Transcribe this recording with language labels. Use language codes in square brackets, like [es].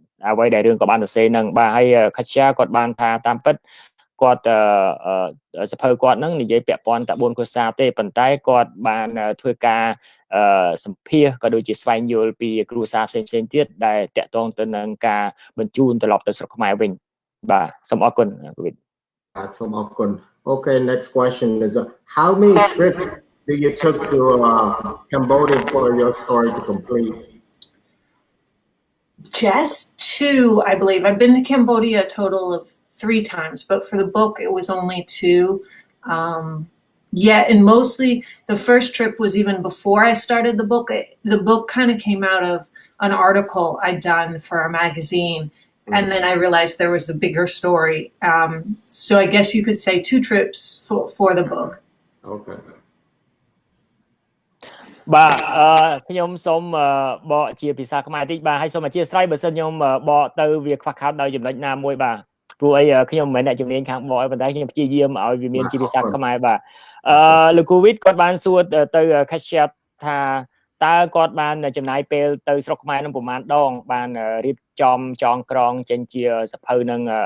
[km] អ្វីដែលរឿងគាត់បានសរសេរហ្នឹងបាទហើយ Katya គាត់បានថាតាមពិតគាត់សភៅគាត់ហ្នឹងនិយាយពាក់ព័ន្ធតែ4គ្រួសារទេប៉ុន្តែគាត់បានធ្វើការសម្ភាសក៏ដូចជាស្វែងយល់ពីគ្រួសារផ្សេងៗទៀតដែលតាក់ទងទៅនឹងការបញ្ជូនត្រឡប់ទៅស្រុកខ្មែរវិញបាទសូមអរគុណវិទ្យ [en] Okay, next question is how many trips do you took to Cambodia for your story to complete? Just 2, I believe. I've been to Cambodia a total of 3 times, but for the book it was only 2. Yeah, and mostly the first trip was even before I started the book. The book kind of came out of an article I'd done for a magazine, and then I realized there was a bigger story. So I guess you could say 2 trips for the book. Okay. [km] បាទខ្ញុំសូមបកជាភាសាខ្មែរតិចបាទហើយសូមអធិស្ឋានបើសិនខ្ញុំបកទៅវាខ្វះខាតដោយចំណុចណាមួយបាទព្រោះអីខ្ញុំមិនមែនអ្នកជំនាញខាងបកទេប៉ុន្តែខ្ញុំព្យាយាមឲ្យវាមានជាភាសាខ្មែរបាទលោកគូវិតគាត់បានសួរទៅ Katya ថាតើគាត់បានចំណាយពេលទៅស្រុកខ្មែរនឹងប្រហែលដងបានរៀបចំចងក្រងចេញជាសភៅនឹង